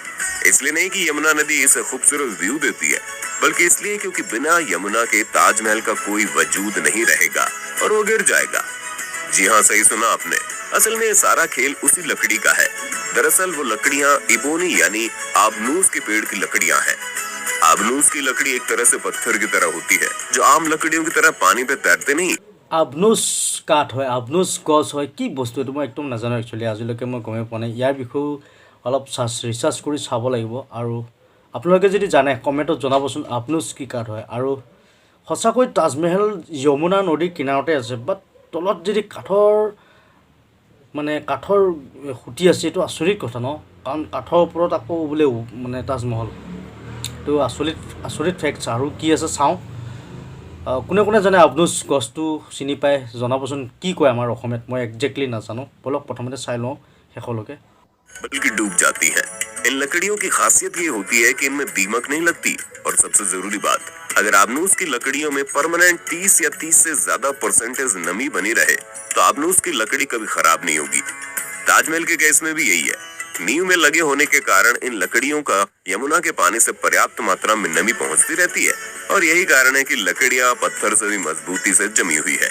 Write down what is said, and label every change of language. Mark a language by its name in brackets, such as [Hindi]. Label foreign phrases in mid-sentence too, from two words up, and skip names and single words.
[Hindi] इसलिए नहीं कि यमुना नदी इसे खूबसूरत व्यू देती है, बल्कि इसलिए क्योंकि बिना यमुना के ताजमहल का कोई वजूद नहीं रहेगा और वो गिर जाएगा। जी हाँ, सही सुना आपने। असल में सारा खेल उसी लकड़ी का है। दरअसल वो लकड़ियां इबोनी यानी आबनूस के पेड़ की लकड़ियां हैं। अबनूस की लकड़ी एक तरह से पत्थर की तरह होती है, जो आम लकड़ियों की तरह पानी पे तैरते नहीं। [Assamese] আবনুচ কাঠ হয়, আবনুচ গছ হয়, কি বস্তু এইটো মই একদম নাজানো একচুৱেলি, আজিলৈকে মই গমেই পোৱা নাই। ইয়াৰ বিষয়েও অলপ ৰিচাৰ্চ কৰি চাব লাগিব। আৰু আপোনালোকে যদি জানে কমেণ্টত জনাবচোন আবনুচ কি কাঠ হয়। আৰু সঁচাকৈ তাজমহল যমুনা নদীৰ কিনাৰতে আছে, বাট তলত যদি কাঠৰ খুঁটি আছে, এইটো আচৰিত কথা ন, কাৰণ কাঠৰ ওপৰত আকৌ বোলে মানে তাজমহল, এইটো আচৰিত ফেক্টছ। আৰু কি আছে চাওঁ। কোনে কোনে জানে আবনুচ গছটো চিনি পায় জনাবচোন, কি কয় আমাৰ অসমীয়াত, মই একজেক্টলি নাজানো। বলক প্ৰথমতে চাই লওঁ শেষলৈকে। [Hindi] बल्कि डूब जाती है। इन लकड़ियों की खासियत ये होती है कि इनमें दीमक नहीं लगती, और सबसे जरूरी बात, अगर आबनूस की लकड़ियों में परमानेंट 30 या 30 से ज्यादा परसेंटेज नमी बनी रहे तो आबनूस की लकड़ी कभी खराब नहीं होगी। ताजमहल के केस में भी यही है। नींव में लगे होने के कारण इन लकड़ियों का यमुना के पानी से पर्याप्त मात्रा में नमी पहुंचती रहती है, और यही कारण है कि लकड़ियां पत्थर से भी मजबूती से जमी हुई है।